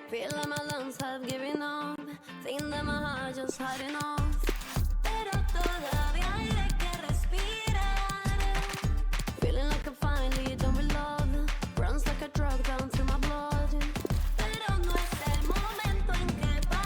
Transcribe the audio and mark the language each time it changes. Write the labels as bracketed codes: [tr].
[en] Feel like my lungs have given up. Think that my heart just had enough. [es] Pero todavía hay de que respirar. [en] Feeling like I'm finally done with love. Runs like a drug down through my blood. [es] Pero no es el momento en que